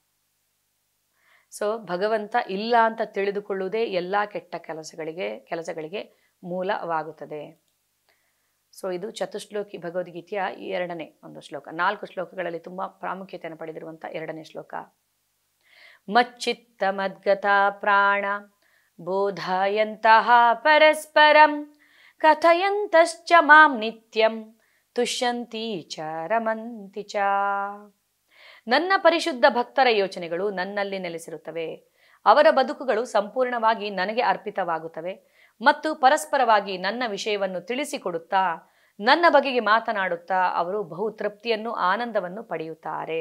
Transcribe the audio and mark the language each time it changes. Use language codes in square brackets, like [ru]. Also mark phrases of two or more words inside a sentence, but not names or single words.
[kn] ಸೊ ಭಗವಂತ ಇಲ್ಲ ಅಂತ ತಿಳಿದುಕೊಳ್ಳುವುದೇ ಎಲ್ಲ ಕೆಟ್ಟ ಕೆಲಸಗಳಿಗೆ ಮೂಲವಾಗುತ್ತದೆ. ಸೊ ಇದು ಚತುಶ್ಲೋಕಿ ಭಗವದ್ಗೀತೆಯ 2ನೇ ಒಂದು ಶ್ಲೋಕ. 4 ಶ್ಲೋಕಗಳಲ್ಲಿ ತುಂಬ ಪ್ರಾಮುಖ್ಯತೆಯನ್ನು ಪಡೆದಿರುವಂಥ 2ನೇ ಶ್ಲೋಕ. [sa] ಮಚ್ಚಿತ್ತ ಮದ್ಗತ ಪ್ರಾಣ ಬೋಧಯಂತಹ ಪರಸ್ಪರಂ ಕಥಯಂತಶ್ಚ ಮಾಂ ನಿತ್ಯಂ ತುಷ್ಯಂತಿ ಚ ರಮಂತಿ ಚ. [kn] ನನ್ನ ಪರಿಶುದ್ಧ ಭಕ್ತರ ಯೋಚನೆಗಳು ನನ್ನಲ್ಲಿ ನೆಲೆಸಿರುತ್ತವೆ. ಅವರ ಬದುಕುಗಳು ಸಂಪೂರ್ಣವಾಗಿ ನನಗೆ ಅರ್ಪಿತವಾಗುತ್ತವೆ ಮತ್ತು ಪರಸ್ಪರವಾಗಿ ನನ್ನ ವಿಷಯವನ್ನು ತಿಳಿಸಿಕೊಡುತ್ತಾ ನನ್ನ ಬಗೆಗೆ ಮಾತನಾಡುತ್ತಾ ಅವರು ಬಹು ತೃಪ್ತಿಯನ್ನು ಆನಂದವನ್ನು ಪಡೆಯುತ್ತಾರೆ.